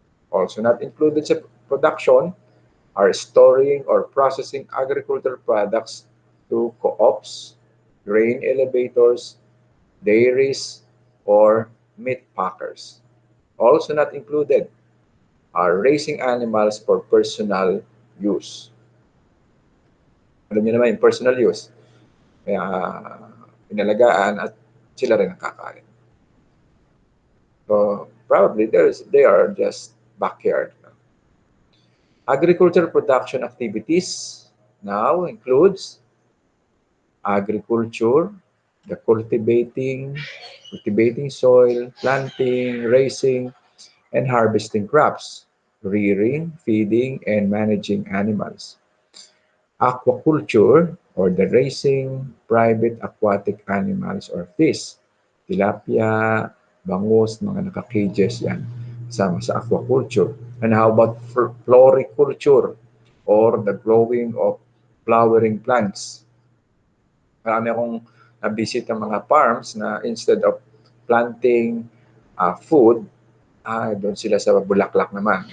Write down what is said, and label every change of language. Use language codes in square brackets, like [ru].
[en] Also not included sa production are storing or processing agricultural products to co-ops, grain elevators, dairies, or meat packers. Also not included are raising animals for personal use. [tl] Alam niyo naman yung personal use. Kaya inalagaan at sila rin ang kakain. [en] So probably they are just backyard. Agricultural production activities now includes agriculture, the cultivating soil, planting, raising, and harvesting crops, rearing, feeding, and managing animals. Aquaculture, or the raising private aquatic animals or fish, tilapia, bangus, [tl] mga naka-cages yan, sama sa aquaculture. [en] And how about floriculture, or the growing of flowering plants? [tl] Marami akong na-visit ng mga farms na instead of planting food, doon sila sa bulaklak naman.